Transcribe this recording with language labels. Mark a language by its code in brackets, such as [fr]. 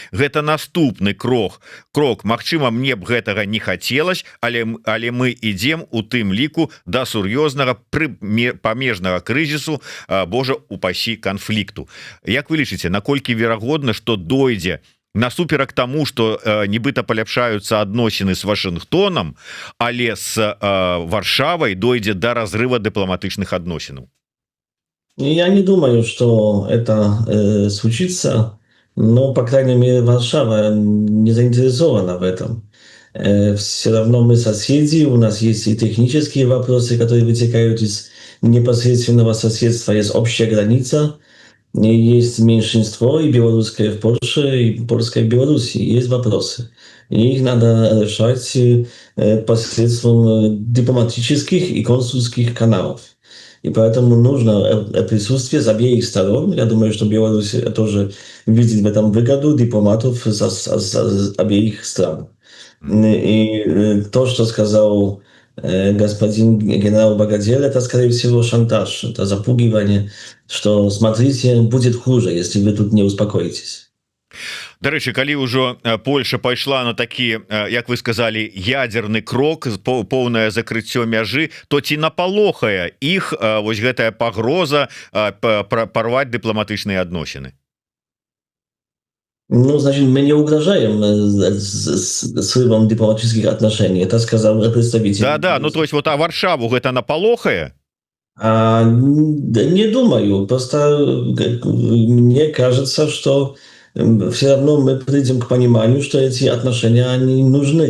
[be] Гэта наступны крок. Магчыма, мне б гэтага не хацелось, але мы ідзем у тым ліку да сур'ёзнага памежнага крызісу, Божа упасі, канфлікту". Як вы лічыце, наколькі верагодна, што дойдзе насуперак таму, што нібыта паляпшаюцца адносіны з Вашынгтонам, але з Варшавай дойдзе да разрыва дыпламатычных адносінаў? [ru] Я не думаю, что это случится, но, по крайней мере, Варшава не заинтересована в этом. Все равно мы соседи, у нас есть и технические вопросы, которые вытекают из непосредственного соседства, есть общая граница, и есть меньшинство, и белорусское в Польше, и польское в Беларуси, есть вопросы. И их надо решать посредством дипломатических и консульских каналов. И поэтому нужно присутствие с обеих сторон. Я думаю, что Беларусь тоже видит в этом выгоду дипломатов с обеих стран. И то, что сказал господин генерал Багадель, это, скорее всего, шантаж, это запугивание, что, смотрите, будет хуже, если вы тут не успокоитесь. [be] Дарэчы, калі ўжо Польша пайшла на такі, як вы сказали, ядерны крок, поўнае закрыццё мяжы, то ці напалохае іх вось гэтая пагроза парваць дыпламатычныя адносіны? [ru] Ну, значит, мы не угрожаем срывом дипломатических отношений. Это сказал представитель. Да, ну то есть вот Варшаву [be] гэта напалохае? [ru] Не думаю. Просто мне кажется, что все равно мы придем к пониманию, что эти отношения, они нужны.